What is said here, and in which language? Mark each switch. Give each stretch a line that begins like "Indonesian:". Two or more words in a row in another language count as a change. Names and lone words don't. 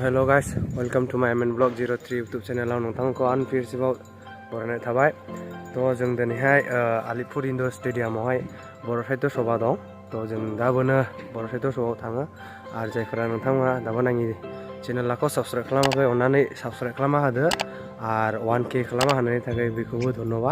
English: guys, welcome to my main blog 03 YouTube channel.
Bodo: नोंथांखौ आं फिरसिबाव बरायनाय थाबाय। तो जों दिनैहाय आलिपुर इन्डोर स्टेडियामावहाय बर' साहित्य सभा दं। तो जों दाबोनो बर' साहित्य सभायाव थाङो आरो जायफोरा नोंथांमोना दाबो आंनि चेनेलखौ साबस्क्राइब खालामाखै अन्नानै साबस्क्राइब खालामना होदो आरो 1K खालामना होनायनि थाखाय बेखौबो धन्यबाद।